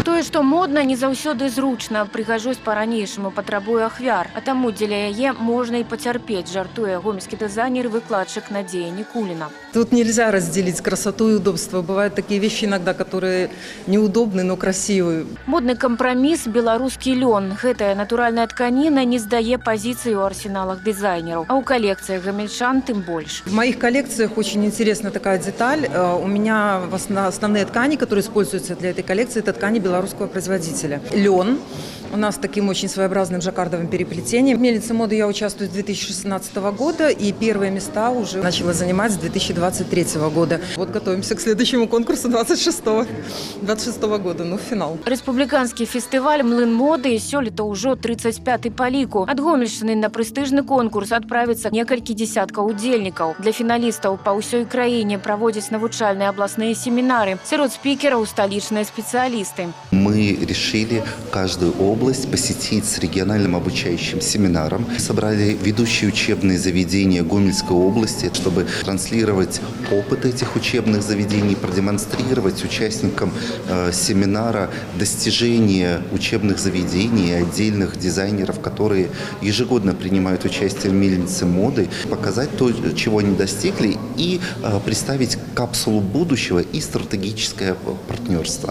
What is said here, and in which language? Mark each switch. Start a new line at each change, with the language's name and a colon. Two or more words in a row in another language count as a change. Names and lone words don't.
Belarusian: што модна не заўсёды зручна, прыгажосць па-ранейшаму патрабуе ахвяр, а таму дзеля яе можна і пацярпець, жартуе гомельскі дызайнер і выкладчык Надзея Никулина.
Russian: Тут нельзя разделить красоту и удобство. Бывают такие вещи иногда, которые неудобны, но красивые.
Belarusian: Модны кампраміс беларускі лён. Гэтая натуральная тканіна не здае пазіцыі ў арсеналах дызайнераў, а ў калекцыях гамельчан тым больш.
Russian: В моих коллекциях очень интересна такая деталь. У меня основные ткани, которые используются для этой коллекции, это ткани белорусского производителя. Лен. У нас таким очень своеобразным жаккардовым переплетением. В мельнице моды я участвую с 2016 года, и первые места уже начала занимать с 2023 года. Вот готовимся к следующему конкурсу 26 года, ну, финал.
Belarusian: Рэспубліканскі фестываль «Млын моды» сёлета ўжо 35-й па ліку. Ад Гомельшчыны на прэстыжны конкурс адправіцца некалькі дзесяткаў удзельнікаў. Для фіналістаў па ўсёй краіне праводзяць навучальныя абласныя семінары. Сярод спікераў сталічныя спецыялісты.
Russian: Мы решили каждую область посетить с региональным обучающим семинаром. Собрали ведущие учебные заведения Гомельской области, чтобы транслировать опыт этих учебных заведений, продемонстрировать участникам семинара достижения учебных заведений и отдельных дизайнеров, которые ежегодно принимают участие в мельнице моды, показать то, чего они достигли, и представить капсулу будущего и стратегическое партнерство.